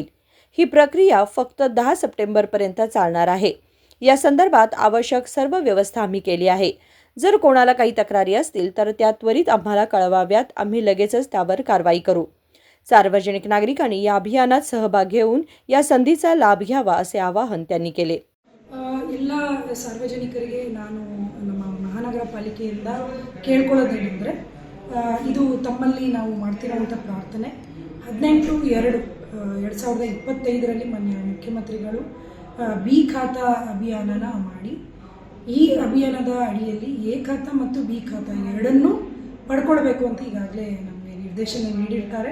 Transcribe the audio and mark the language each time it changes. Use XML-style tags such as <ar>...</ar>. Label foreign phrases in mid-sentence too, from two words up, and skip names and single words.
<mr>ही प्रक्रिया फक्त 10 सप्टेंबरपर्यंत चालणार आहे. या संदर्भात आवश्यक सर्व व्यवस्था आम्ही केली आहे. जर कोणाला काही तक्रारी असतील तर त्या त्वरित आम्हाला कळवाव्यात. आम्ही लगेचच त्यावर कारवाई करू. सार्वजनिक नागरिकांनी या अभियानात सहभाग घेऊन या संधीचा लाभ घ्यावा असे आवाहन त्यांनी केले.</mr> <kn>ಎಲ್ಲ ಸಾರ್ವಜನಿಕರಿಗೆ ನಾನು ನಮ್ಮ ಮಹಾನಗರ ಪಾಲಿಕೆಯಿಂದ ಕೇಳ್ಕೊಳ್ಳೋದೇನೆಂದರೆ ಇದು ತಮ್ಮಲ್ಲಿ ನಾವು ಮಾಡ್ತಿರೋಂಥ ಪ್ರಾರ್ಥನೆ 18/2/2025 ಮಾನ್ಯ ಮುಖ್ಯಮಂತ್ರಿಗಳು ಬಿ ಖಾತಾ ಅಭಿಯಾನನ ಮಾಡಿ ಈ ಅಭಿಯಾನದ ಅಡಿಯಲ್ಲಿ ಎ ಖಾತಾ ಮತ್ತು ಬಿ ಖಾತಾ ಎರಡನ್ನೂ ಪಡ್ಕೊಳ್ಬೇಕು ಅಂತ ಈಗಾಗಲೇ ನಮಗೆ ನಿರ್ದೇಶನ ನೀಡಿರ್ತಾರೆ.</kn>